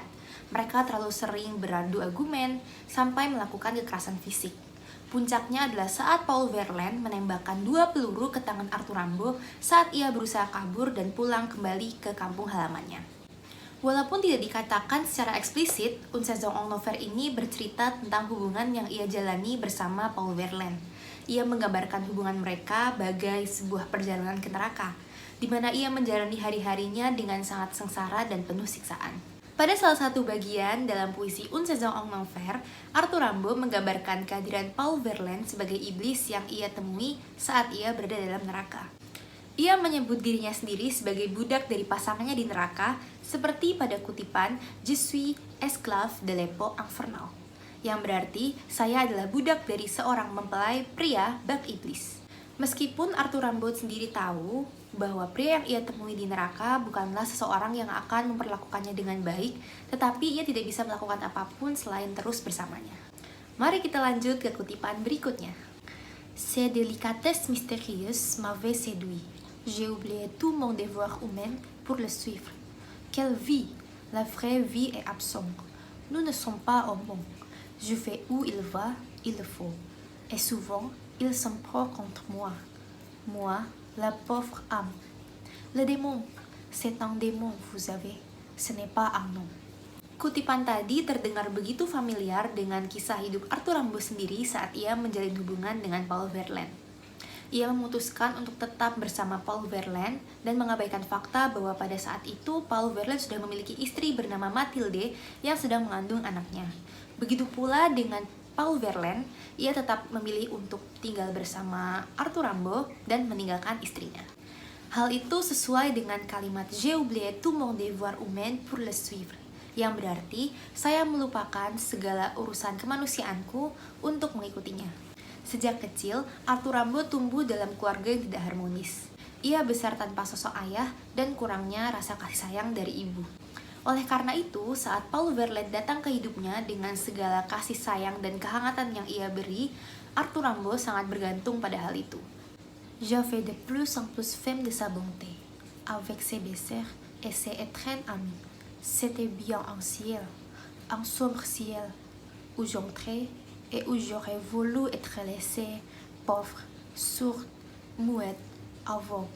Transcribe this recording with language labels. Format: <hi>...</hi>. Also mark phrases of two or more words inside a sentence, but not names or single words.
<id>Mereka terlalu sering beradu argumen sampai melakukan kekerasan fisik. Puncaknya adalah saat Paul Verlaine menembakkan 2 peluru ke tangan Arthur Rimbaud saat ia berusaha kabur dan pulang kembali ke kampung halamannya. Walaupun tidak dikatakan secara eksplisit, Une saison en enfer ini bercerita tentang hubungan yang ia jalani bersama Paul Verlaine. Ia menggambarkan hubungan mereka bagai sebuah perjalanan ke neraka, di mana ia menjalani hari-harinya dengan sangat sengsara dan penuh siksaan. Pada salah satu bagian dalam puisi Une saison en enfer, Arthur Rimbaud menggambarkan kehadiran Paul Verlaine sebagai iblis yang ia temui saat ia berada dalam neraka. Ia menyebut dirinya sendiri sebagai budak dari pasangannya di neraka, seperti pada kutipan</id> <fr>Je suis esclave de l'époque infernale,</fr> <id>yang berarti saya adalah budak dari seorang mempelai pria bak iblis. Meskipun Arthur Rimbaud sendiri tahu bahwa pria yang ia temui di neraka bukanlah seseorang yang akan memperlakukannya dengan baik, tetapi ia tidak bisa melakukan apapun selain terus bersamanya. Mari kita lanjut ke kutipan berikutnya.</id> <fr>Ces délicatesses mystérieuses m'avaient séduit. J'ai oublié tout mon devoir humain pour le suivre. Quelle vie! La vraie vie est absente. Nous ne sommes pas au monde. Je vais où il va, il le faut. Et souvent, il s'en prend contre moi. Moi, la pauvre âme. Le démon, c'est un démon, vous savez. Ce n'est pas un homme.</fr> <id>Kutipan tadi terdengar begitu familiar dengan kisah hidup Arthur Rimbaud sendiri saat ia menjalin hubungan dengan Paul Verlaine. Ia memutuskan untuk tetap bersama Paul Verlaine dan mengabaikan fakta bahwa pada saat itu Paul Verlaine sudah memiliki istri bernama Mathilde yang sedang mengandung anaknya. Begitu pula dengan Paul Verlaine, ia tetap memilih untuk tinggal bersama Arthur Rimbaud dan meninggalkan istrinya. Hal itu sesuai dengan kalimat</id> <fr>J'ai oublié tout mon devoir humain pour le suivre,</fr> <id>yang berarti saya melupakan segala urusan kemanusiaanku untuk mengikutinya. Sejak kecil, Arthur Rimbaud tumbuh dalam keluarga yang tidak harmonis. Ia besar tanpa sosok ayah dan kurangnya rasa kasih sayang dari ibu. Oleh karena itu, saat Paul Verlaine datang ke hidupnya dengan segala kasih sayang dan kehangatan yang ia beri, Arthur Rimbaud sangat bergantung pada hal itu.</id> <fr>J'avais de plus en plus faim de sa bonté, avec ses baisers et ses étrennes amis. C'était bien un ciel, un sombre ciel, où j'entrais et où j'aurais voulu être laissée, pauvre, sourde, muette, aveugle.</fr>